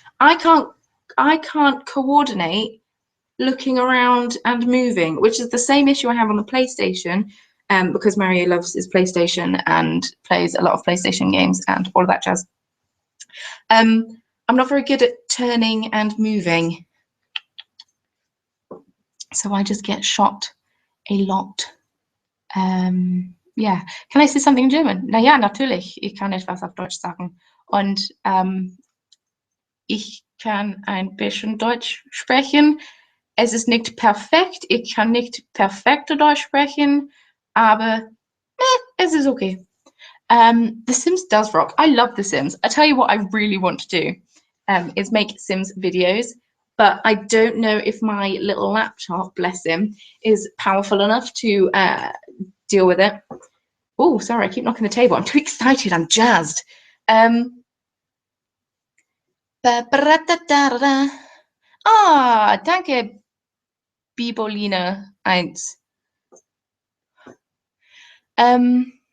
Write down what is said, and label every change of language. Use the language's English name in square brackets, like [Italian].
[English] I can't coordinate looking around and moving, which is the same issue I have on the PlayStation, because Mario loves his PlayStation and plays a lot of PlayStation games and all of that jazz. I'm not very good at turning and moving, so I just get shot a lot. [German] Ja, kann ich [English] say something in German? [German] Na ja, natürlich, ich kann etwas auf Deutsch sagen. Und ich kann ein bisschen Deutsch sprechen. Es ist nicht perfekt, ich kann nicht perfekte Deutsch sprechen, aber es ist okay. [English] The Sims does rock. I love The Sims. I tell you what I really want to do is make Sims videos, but I don't know if my little laptop, bless him, is powerful enough to deal with it. Oh, sorry, I keep knocking the table. I'm too excited. I'm jazzed. Danke, Bibolina 1.